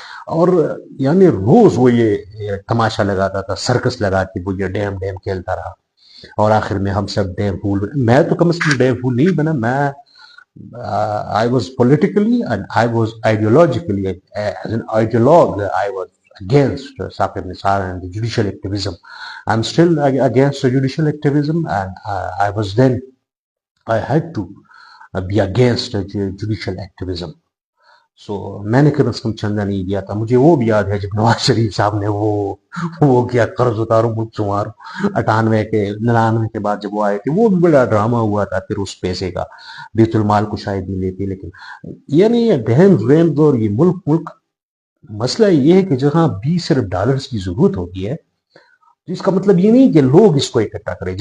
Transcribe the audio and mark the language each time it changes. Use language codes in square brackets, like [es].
[ur] اور یعنی روز وہ یہ تماشا لگاتا تھا, سرکس لگا کے وہ یہ ڈیم کھیلتا رہا, اور آخر میں ہم سب ڈیم پھول, میں تو کم از کم ڈیم پھول نہیں بنا, میں [en] I was politically and I was ideologically, as an ideologue, I was against Saqib Nisar and the judicial activism. I'm still against the judicial activism, and I was then, I had to be against judicial activism. [ur] سو میں نے کم از کم چندہ نہیں دیا تھا. مجھے وہ بھی یاد ہے جب نواز شریف صاحب نے وہ کیا قرض اتارو ملک سنوارو 99 کے بعد جب وہ آئے تھے, وہ بھی بڑا ڈرامہ ہوا تھا. پھر اس پیسے کا بیت المال کو شاید نہیں لیتے, لیکن یعنی یہ ڈیم اور یہ ملک مسئلہ یہ ہے کہ جہاں $20 کی ضرورت ہوتی ہے, اس کا مطلب یہ نہیں کہ لوگ اس کو اکٹھا کریں.